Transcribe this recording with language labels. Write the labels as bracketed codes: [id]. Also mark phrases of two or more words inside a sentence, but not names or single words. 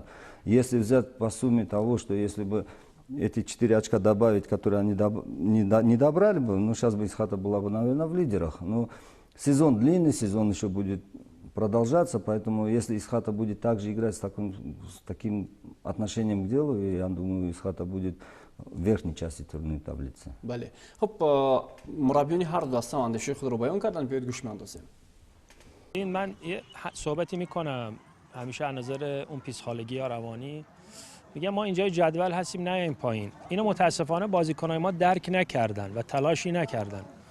[ru] Если взять по сумме того, что если бы эти 4 очка добавить, которые они не добрали бы, ну сейчас бы Исхата была бы, наверное, в лидерах. Но сезон длинный, сезон еще будет продолжаться, поэтому если Исхата будет также играть с таким отношением к делу, я думаю, Исхата будет в верхней части турнирной таблицы. [tg] بله. خب مربیان هر دو دسته اندیشه خود رو بیان کردن، بیاید گوش می‌اندازیم. [fa] این من یه صحبتی میکنم همیشه از نظر اون پیسخالگی یا روانی، میگم ما اینجای جدول هستیم نه این پایین. اینو متاسفانه بازیکنای ما درک نکردن و تلاشی نکردن.